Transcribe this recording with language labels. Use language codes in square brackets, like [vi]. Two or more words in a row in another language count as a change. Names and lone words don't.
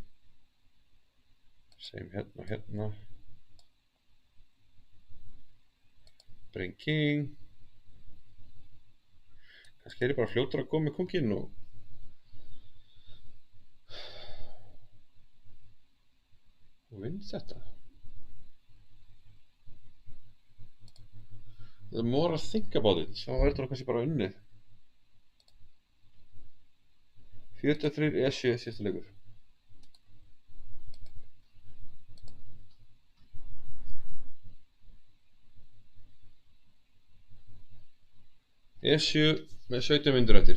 [is] Segjum hérna og hérna. [en] Bring king. [is] Kannski er ég bara fljótur að góða með konginn og vinn þetta. [en] The more I think about it, [is] þá er þetta kannski bara unnið. 43 E7 síðasta leikur. E7 með 17 myndur eftir.